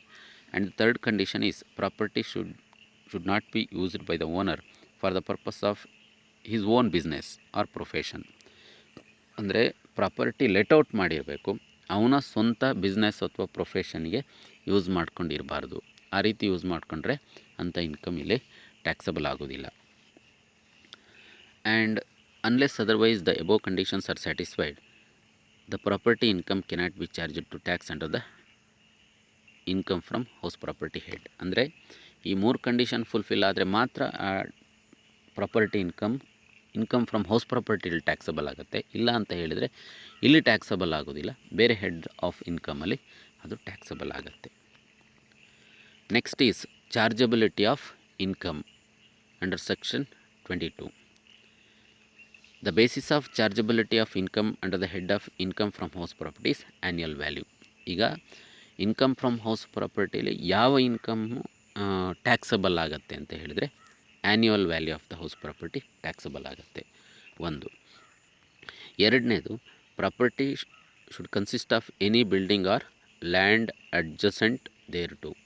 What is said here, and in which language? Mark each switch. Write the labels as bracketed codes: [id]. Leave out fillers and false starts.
[en] And the third condition is property should not be used by the owner for the purpose of his own business or profession. [kn] ಅಂದರೆ property let out ಮಾಡಿರಬೇಕು, ಅವನ ಸ್ವಂತ business ಅಥವಾ ಪ್ರೊಫೆಷನ್ಗೆ use ಮಾಡ್ಕೊಂಡಿರಬಾರ್ದು. ಆ ರೀತಿ use ಮಾಡಿಕೊಂಡ್ರೆ ಅಂಥ ಇನ್ಕಮ್ ಇಲ್ಲಿ ಟ್ಯಾಕ್ಸಬಲ್ ಆಗೋದಿಲ್ಲ. [en] And unless otherwise the above conditions are satisfied, the property income cannot be charged to tax under the income from house property head. [kn] ಅಂದರೆ ಈ 3 ಕಂಡೀಷನ್ ಫುಲ್ಫಿಲ್ ಆದರೆ ಮಾತ್ರ ಆ property income from house ಪ್ರಾಪರ್ಟಿಯಲ್ಲಿ taxable ಆಗುತ್ತೆ. ಇಲ್ಲ ಅಂತ ಹೇಳಿದರೆ ಇಲ್ಲಿ ಟ್ಯಾಕ್ಸಬಲ್ ಆಗೋದಿಲ್ಲ, ಬೇರೆ ಹೆಡ್ ಆಫ್ ಇನ್ಕಮಲ್ಲಿ ಅದು ಟ್ಯಾಕ್ಸಬಲ್ ಆಗುತ್ತೆ. [en] Next is chargeability of income under section 22. The basis of chargeability of income under the head of income from house property is annual value. [kn] ಈಗ ಇನ್ಕಮ್ ಫ್ರಮ್ ಹೌಸ್ ಪ್ರಾಪರ್ಟಿಯಲ್ಲಿ ಯಾವ ಇನ್ಕಮ್ಮು ಟ್ಯಾಕ್ಸಬಲ್ ಆಗುತ್ತೆ ಅಂತ ಹೇಳಿದರೆ [en] annual value of the house property [kn] taxable ಆಗುತ್ತೆ. ಒಂದು. [en] ಎರಡನೇದು, property should consist of any building or land adjacent thereto.